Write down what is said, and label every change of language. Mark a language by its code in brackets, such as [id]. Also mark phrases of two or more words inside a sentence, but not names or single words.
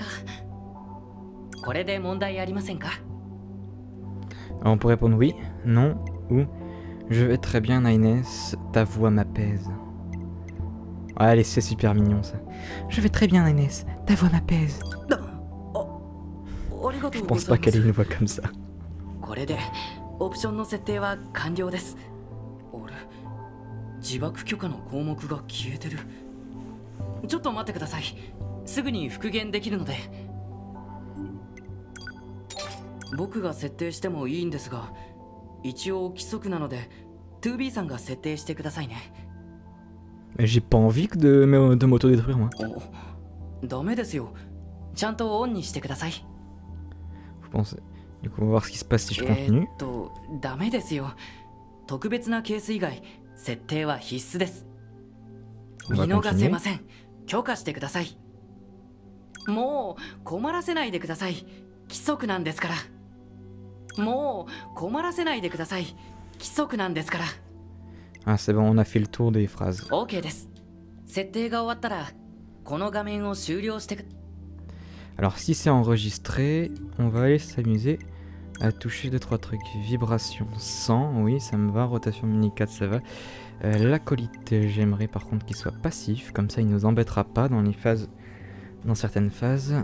[ja] これで問題ありませんか？ [fr] On peut répondre oui, non ou je vais très bien Aines, ta voix m'apaise. Allez, c'est super mignon ça. Je vais très bien Aines, ta voix m'apaise. Je pense pas qu'elle ait une voix comme ça. [ja] これでオプションの設定は完了です。俺、自爆許可の項目が消えてる。ちょっと待ってください。すぐに復元できるので。僕が設定してもいいんですが、一応規則なので 2B さんが設定してくださいね。 [fr] J'ai pas envie de m'auto-détruire moi. [ja] ダメですよ。ちゃんとオンにしてください。 [fr] Vous pensez... Du coup, on va voir ce qui se passe si je continue. [ja] ダメですよ。特別なケース以外、設定は必須です。見逃せません。許可してください。もう困らせないでください。規則なんですから。もう困らせないでください。規則なんですから。 [fr] Ah, c'est bon, on a fait le tour des phrases. [ja] OK です。設定が終わったらこの画面を終了してく。 [fr] Alors si c'est enregistré, on va aller s'amuser à toucher 2-3 trucs. Vibration 100, oui ça me va. Rotation mini 4 ça va. L'acolyte, j'aimerais par contre qu'il soit passif, comme ça il nous embêtera pas dans les phases, dans certaines phases.